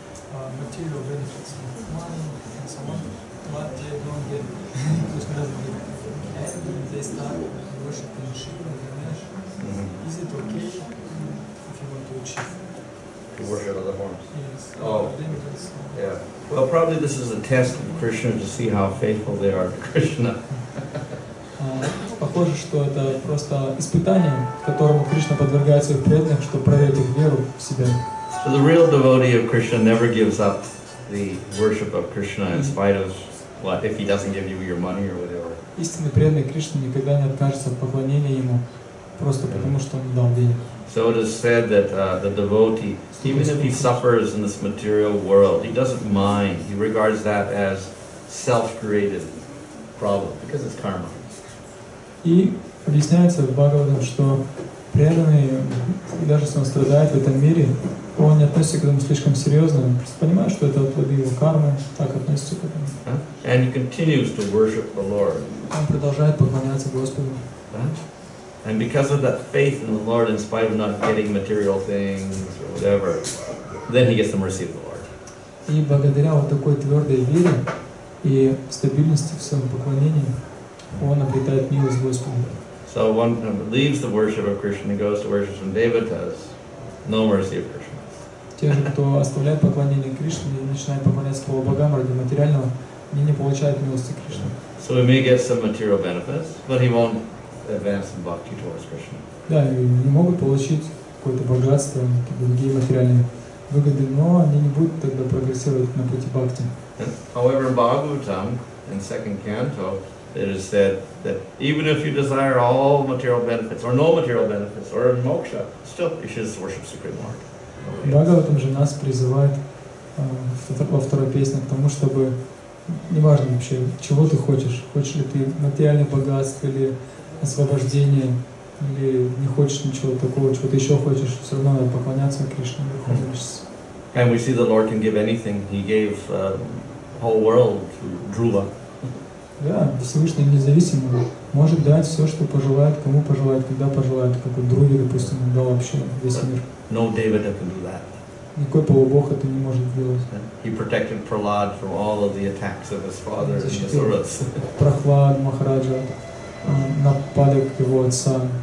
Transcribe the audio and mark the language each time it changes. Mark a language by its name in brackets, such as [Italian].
[English] Material benefits of money and so on, but they don't get Krishna doesn't get and they start worshiping Shiva and Ganesh. Is it okay if you want to achieve? to worship other forms. Oh, yeah. Well, probably this is a test of Krishna to see how faithful they are to Krishna. [Russian] Похоже, что это просто испытание, которому Кришна подвергает своих преданных, чтобы проверить их веру в себя. [English] So the real devotee of Krishna never gives up the worship of Krishna in spite of what, if he doesn't give you your money or whatever. [Russian] Истинный преданный Кришне никогда не откажется от поклонения ему, просто потому что он дал денег. [English] So it is said that the devotee, even if he suffers in this material world, he doesn't mind. He regards that as self-created problem because it's karma. [Russian] И объясняется в Бхагаватам, что преданный, даже если он страдает в этом мире, он не относится к этому слишком серьезно, он просто понимает, что это плоды его кармы, так относится к этому. [English] And he continues to worship the Lord. [Russian] Он продолжает поклоняться Господу. [English] And because of that faith in the Lord, in spite of not getting material things or whatever, then he gets the mercy of the Lord. [Russian] И благодаря вот такой твердой вере и стабильности в своем поклонении, он обретает милость Господа. [English] So one leaves the worship of Krishna and goes to worship some devatas, no mercy of Krishna. [Russian] Те же, кто оставляет поклонение Кришне и начинает поклоняться полубогам ради материального, они не получают милости Кришны. [English] So he may get some material benefits, but he won't advance in bhakti towards Krishna. [Russian] Да, и не могут получить какое-то богатство, какие-то другие материальные выгоды, но они не будут тогда прогрессировать на пути бхакти. [English] However, in Bhagavatam, in second canto, it is said that even if you desire all material benefits, or no material benefits, or moksha, still you should worship Supreme Lord. [Russian] Бхагаватам же нас призывает во второй песне к тому, чтобы неважно вообще, чего ты хочешь, хочешь ли ты материальное богатство или освобождение, или не хочешь ничего такого, чего ты еще хочешь, все равно надо поклоняться Кришне. [English] And we see the Lord can give anything. He gave the whole world to Dhruva. [Russian] Да, Всевышний независимый может дать все, что пожелает, кому пожелает, когда пожелает, как вот Друве, допустим, дал вообще весь мир. [English] No Devata can do that. [Russian] Никакой полубог это не может сделать. [English] He protected Prahlad from all of the attacks of his father and the Asuras. [Russian] Прохлад, Махараджа, нападок его отца.